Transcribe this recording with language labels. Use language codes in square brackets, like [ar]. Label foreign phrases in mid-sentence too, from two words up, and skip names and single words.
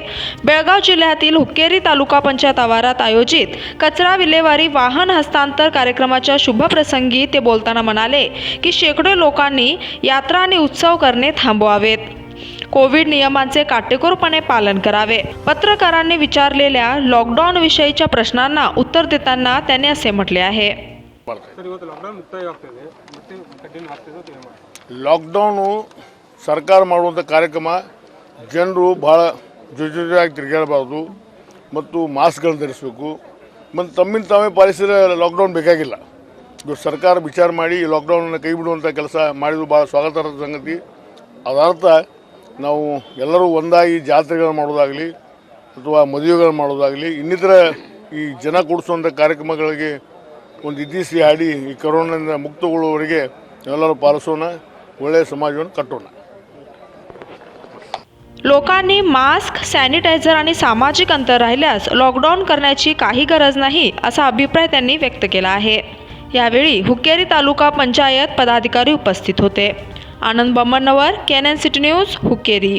[mr] बेळगाव जिल्ह्यातील हुक्केरी तालुका पंचायत आवारात आयोजित कचरा विल्हेवारी वाहन हस्तांतर कार्यक्रमाच्या शुभप्रसंगी ते बोलताना म्हणाले की शेकडो लोकांनी यात्रा आणि उत्सव करणे थांबवावेत. कोविड नियमांचे काटेकोरपणे पालन करावे. पत्रकारांनी विचारलेल्या लॉकडाऊन विषयीच्या प्रश्नांना उत्तर देताना त्यांनी असे म्हटले आहे. [kn] ಲಾಕ್ಡೌನು ಸರ್ಕಾರ ಮಾಡುವಂಥ ಕಾರ್ಯಕ್ರಮ ಜನರು ಭಾಳ ಜೊತೆಯಾಗಿ ತಿರುಗಾಡಬಾರ್ದು ಮತ್ತು ಮಾಸ್ಕ್ಗಳನ್ನು ಧರಿಸಬೇಕು ಮತ್ತು ತಮ್ಮಿಂದ ತಾವೇ ಪಾಲಿಸಿದರೆ ಲಾಕ್ಡೌನ್ ಬೇಕಾಗಿಲ್ಲ. ಇದು ಸರ್ಕಾರ ವಿಚಾರ ಮಾಡಿ ಲಾಕ್ಡೌನನ್ನು ಕೈ ಬಿಡುವಂಥ ಕೆಲಸ ಮಾಡಿದ್ದು ಭಾಳ ಸ್ವಾಗತಾರ್ಹ ಸಂಗತಿ. ಅದರ್ಥ ನಾವು ಎಲ್ಲರೂ ಒಂದಾಗಿ ಜಾತ್ರೆಗಳು ಮಾಡೋದಾಗಲಿ ಅಥವಾ ಮದುವೆಗಳು ಮಾಡೋದಾಗಲಿ ಇನ್ನಿತರ ಈ ಜನ ಕೂಡಿಸುವಂಥ ಕಾರ್ಯಕ್ರಮಗಳಿಗೆ ಒಂದು ಇತಿಶ್ರೀ ಹಾಡಿ ಈ ಕೊರೋನಾದಿಂದ ಮುಕ್ತಗೊಳ್ಳುವವರೆಗೆ ಎಲ್ಲರೂ ಪಾಲಿಸೋಣ, ಒಳ್ಳೆಯ समाजವನ್ನು ಕಟ್ಟೋಣ. [mr] लोकांनी मास्क, सॅनिटायझर आणि सामाजिक अंतर राहिल्यास लॉकडाऊन करण्याची काही गरज नाही असा अभिप्राय त्यांनी व्यक्त केला आहे. यावेळी हुक्केरी तालुका पंचायत पदाधिकारी उपस्थित होते. आनंद बम्मनवर, KNN न्यूज, हुक्केरी.